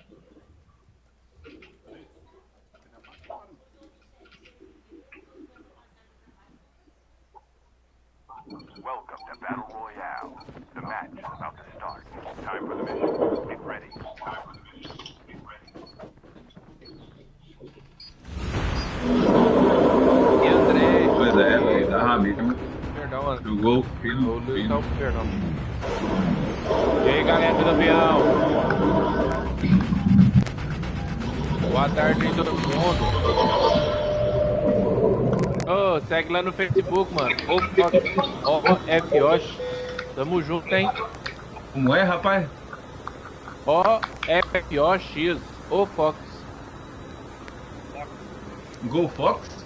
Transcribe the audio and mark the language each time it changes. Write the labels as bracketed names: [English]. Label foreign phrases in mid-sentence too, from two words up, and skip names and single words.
[English] Welcome to Battle Royale. The match is about to start. Time for the mission. Get ready. [Portuguese] Entrei. Pois é, da Ramiro. Perdão, mano. Jogou, Perdão. E aí, galera do avião? Boa tarde aí, todo mundo. Ô, segue lá no Facebook, mano. Ô, F-Yoshi. Tamo junto, hein? Como é, rapaz? Ó, F-Yoshi. Ô, Fox. Go Fox?